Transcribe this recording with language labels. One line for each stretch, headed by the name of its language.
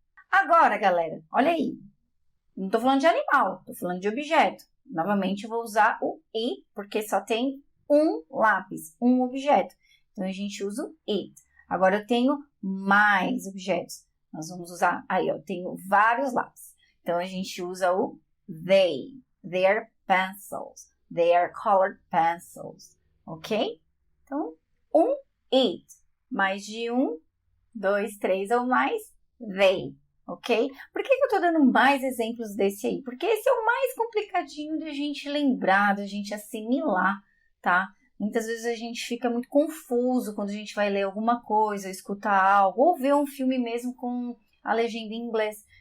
Portuguese: Agora, galera, olha aí. Não estou falando de animal, estou falando de objeto. Novamente, eu vou usar o it, porque só tem um lápis, um objeto. Então, a gente usa o it. Agora, eu tenho mais objetos. Nós vamos usar... Aí, eu tenho vários lápis. Então, a gente usa o they.
English: They are pencils. They are colored pencils. Ok?
Portuguese: Então, it. Mais de um, 2, 3 ou mais, they. ok? Por que eu tô dando mais exemplos desse aí? Porque esse é o mais complicadinho de a gente lembrar, de a gente assimilar, tá? Muitas vezes a gente fica muito confuso quando a gente vai ler alguma coisa, escutar algo, ou ver um filme mesmo com a legenda em inglês.